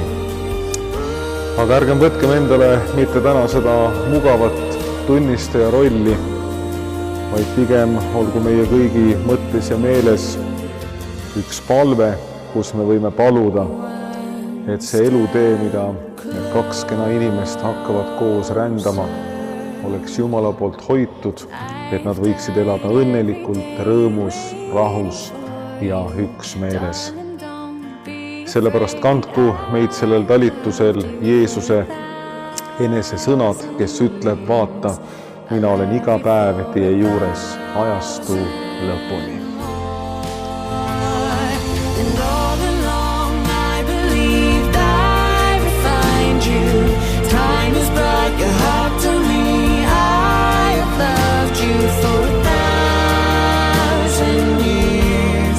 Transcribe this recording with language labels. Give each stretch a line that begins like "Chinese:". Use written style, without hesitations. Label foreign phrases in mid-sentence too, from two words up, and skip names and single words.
Estonian: Aga ärgem võtkem endale mitte täna seda mugavat tunnistaja rolli, vaid pigem olgu meie kõigi mõttes ja meeles üks palve, kus me võime paluda, et see elutee, mida need kaks kena inimest hakkavad koos rändama, oleks Jumala poolt hoitud, et nad võiksid elada õnnelikult, rõõmus, rahus ja üksmeeles. Sellepärast kandku meid sellel talitusel Jeesuse enese sõnad, kes ütleb, vaata, mina olen iga päev teie juures ajastu lõpuni.
English: And all along I believed I would find you. Time has brought your heart to me. I have loved you for 1,000 years.